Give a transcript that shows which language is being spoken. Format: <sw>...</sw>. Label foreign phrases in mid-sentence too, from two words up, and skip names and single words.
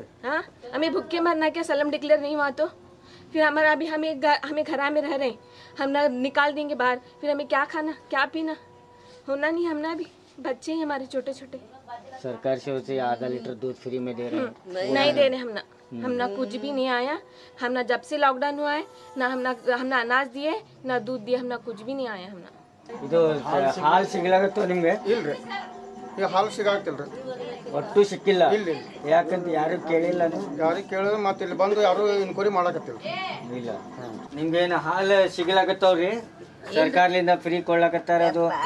<hi>हाँ हमें भूखे मरना क्या, सलम डिक्लेयर नहीं हुआ तो? फिर हमारा अभी हमें घर में रह रहे हैं, हम ना निकाल देंगे बाहर, फिर हमें क्या खाना क्या पीना, होना नहीं, हम ना अभी बच्चे हैं हमारे छोटे छोटे। सरकार से उसे आधा लीटर दूध फ्री में दे रहे हैं? नहीं दे रहे हम ना कुछ भी नहीं आया, हम ना जब से लॉकडाउन हुआ है ना हम ना अनाज दिए ना दूध दिए, हम ना कुछ भी नहीं आया। हम ना</hi> <kn>ಇದು ಹಾಲು ಸಿಗ್ಲಾಗತ್ತೋ ನಿಮ್ಗೆ? ಇಲ್ರಿ, ಈಗ ಹಾಲು ಸಿಗಾಗ್ತಿಲ್ರಿ, ಒಟ್ಟು ಸಿಕ್ಕಿಲ್ಲ. ಯಾಕಂತ ಯಾರು ಕೇಳಿಲ್ಲ? ಯಾರಿಗೆ ಕೇಳಿದ್ರೆ ಮತ್ತೆ ಇಲ್ಲಿ ಬಂದು ಯಾರು ಇನ್ಕ್ವೈರಿ ಮಾಡಕತ್ತಿಲ್ಲ. ಇಲ್ಲ ನಿಮ್ಗೇನು ಹಾಲು ಸಿಗ್ಲಾಗತ್ತವ್ರಿ? ಸರ್ಕಾರದಿಂದ ಫ್ರೀ ಕೊಡ್ಲಾಕತ್ತಾರ ಅದು?</kn>